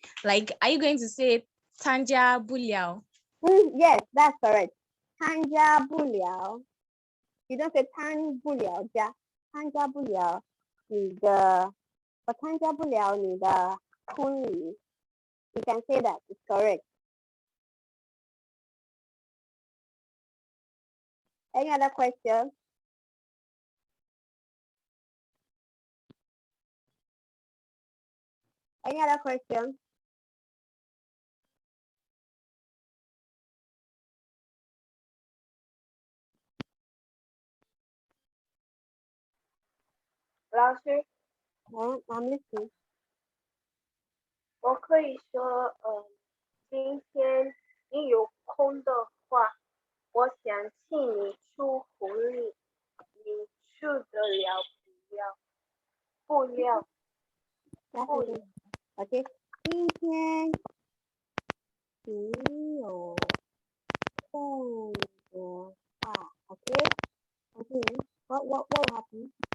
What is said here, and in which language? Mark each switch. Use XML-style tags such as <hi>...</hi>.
<en>Like, are you going to say</en> <zh>参加不了?</zh> <en>Yes, that's correct.</en> <zh>参加不了.</zh> <en>You don't say</en> <zh>参不了加，参加不了你的，我参加不了你的婚礼。</zh> <en>You can say that. It's correct. Any other question? Any other question? I'm listening.</en> <zh>我可以说，今天你有空的话，我想请你去婚礼，你去得了不了？</zh> <en>OK，</en> <zh>今天你有空的话</zh> <en>，OK， What will happen?</en>